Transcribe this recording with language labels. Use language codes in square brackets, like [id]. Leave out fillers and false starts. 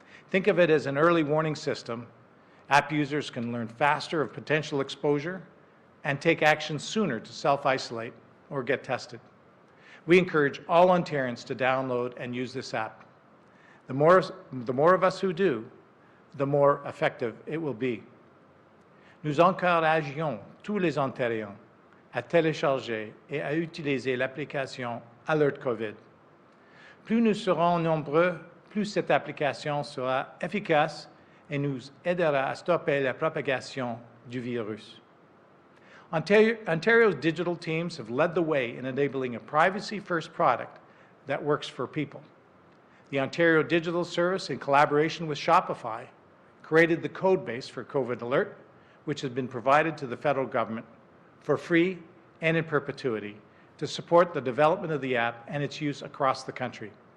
[en] Think of it as an early warning system. App users can learn faster of potential exposure and take action sooner to self-isolate or get tested. We encourage all Ontarians to download and use this app. The more of us who do, the more effective it will be. [fr] Nous encourageons tous les Ontariens à télécharger et à utiliser l'application Alert COVID. Plus nous serons nombreux, plus cette application sera efficace et nous aidera à stopper la propagation du virus. [en] Ontario's digital teams have led the way in enabling a privacy-first product that works for people. The Ontario Digital Service, in collaboration with Shopify, created the code base for COVID Alert, which has been provided to the federal government for free and in perpetuity to support the development of the app and its use across the country.